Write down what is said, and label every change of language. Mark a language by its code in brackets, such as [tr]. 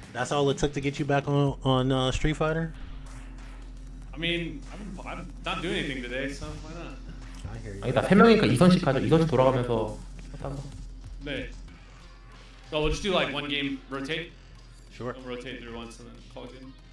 [en] That's all it took to get you back on Street Fighter? I mean, I'm not doing anything today, so why not? I hear you. [ko] 아니, 나 3명이니까 2선씩 하죠. 2선씩 돌아가면서 하다가. 네. [en] So we'll just do like one game rotate. Sure. We'll rotate through once and then call it in.